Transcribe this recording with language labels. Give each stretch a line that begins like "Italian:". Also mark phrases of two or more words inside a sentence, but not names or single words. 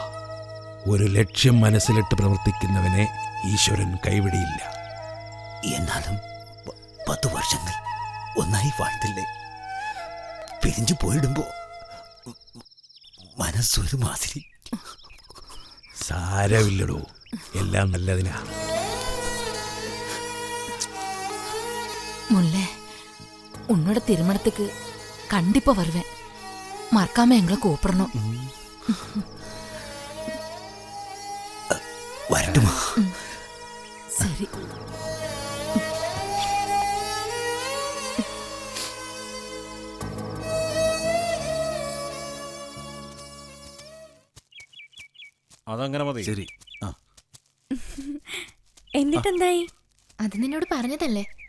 Malayalam: ഒരു ലക്ഷ്യം മനസ്സിലിട്ട് പ്രവർത്തിക്കുന്നവനെ ഈശ്വരൻ കൈവിടിയില്ല. എന്നാലും 10 വർഷങ്ങൾ ഒന്നായി വാഴ്ത്തില്ലേ? പിരിഞ്ഞു പോയിടുമ്പോ മനസ്സൊരു മാതിരി. സാരമില്ലടോ, എല്ലാം നല്ലതിനാ.
Tamil: முல்லை உன்னோட திருமணத்துக்கு கண்டிப்பா வருவேன். மறக்காம எங்களை கூப்பிடணும். வரட்டுமா? சரி.
Malayalam: അതങ്ങനെ മതി. ശരി. എന്നിട്ടെന്തായി? അത് നിന്നോട് പറഞ്ഞതല്ലേ?